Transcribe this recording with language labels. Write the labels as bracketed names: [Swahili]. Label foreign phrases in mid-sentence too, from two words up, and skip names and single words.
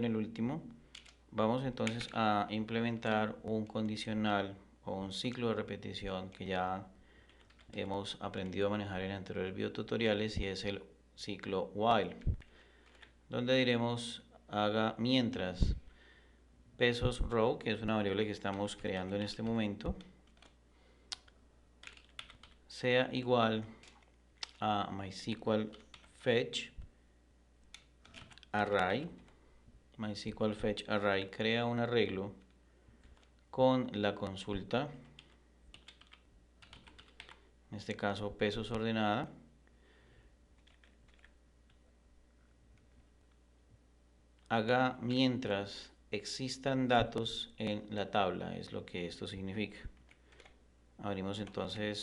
[Spanish] el último, vamos entonces a implementar un condicional o un ciclo de repetición que ya hemos aprendido a manejar en anteriores videotutoriales, y es el ciclo while, donde diremos haga mientras pesos row, que es una variable que estamos creando en este momento, sea igual a MySQL fetch array. MySQL fetch array crea un arreglo con la consulta, en este caso pesos ordenada, haga mientras existan datos en la tabla, es lo que esto significa.